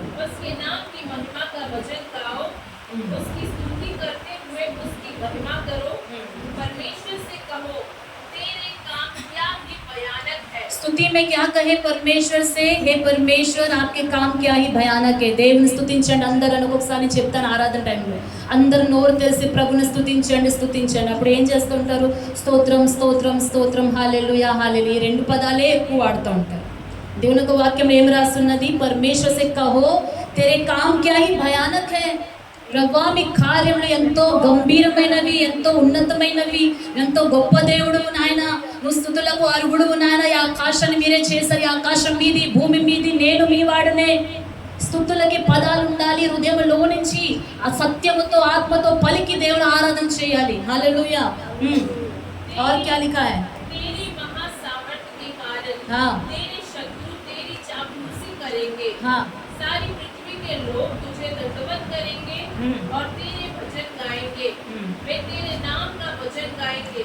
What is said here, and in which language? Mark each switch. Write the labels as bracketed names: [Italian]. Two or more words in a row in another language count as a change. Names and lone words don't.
[Hindi] उसके नाम की महिमा का भजन गाओ, उसकी स्तुति करते हुए उसकी महिमा करो। परमेश्वर से कहो, तेरे काम क्या ही भयानक है। स्तुति में क्या कहे परमेश्वर से? हे परमेश्वर आपके काम क्या ही भयानक है। [Telugu] దేవుని స్తుతించండి అందరూ అని ఒకసారి చెప్తాను ఆరాధన టైంలో. అందరూ నోరు తెలిసి ప్రభుని స్తుతించండి. అప్పుడు ఏం చేస్తూ ఉంటారు? స్తోత్రం స్తోత్రం స్తోత్రం హల్లెలూయా హల్లెలూయా. ఈ రెండు పదాలే ఎక్కువ వాడుతూ ఉంటారు. దేవుని యొక్క వాక్యం ఏం రాస్తున్నది? [Hindi] పరమేశ్వర్ से कहो तेरे काम क्या ही भयानक है। [Telugu] ప్రభా మీ కార్యములు ఎంతో గంభీరమైనవి, ఎంతో ఉన్నతమైనవి, ఎంతో గొప్ప దేవుడు నాయన. నువ్వు స్తుతులకు అర్హుడు నాయన. ఈ ఆకాశాన్ని మీరే చేశారు. ఈ ఆకాశం మీది, భూమి మీది, నేను మీ వాడనే. స్తుతులకి పదాలు ఉండాలి. హృదయంలో నుంచి ఆ సత్యముతో ఆత్మతో పలికి దేవుని ఆరాధన చేయాలి. [Hindi] హల్లెలూయా। और क्या लिखा है? तेरी महासामर्थ्य के कारण हाँ। तेरे शत्रु तेरी चापलूसी करेंगे। हाँ। सारी पृथ्वी के लोग तुझे दंडवत करेंगे और तेरे भजन गाएंगे। वे तेरे नाम का भजन गाएंगे।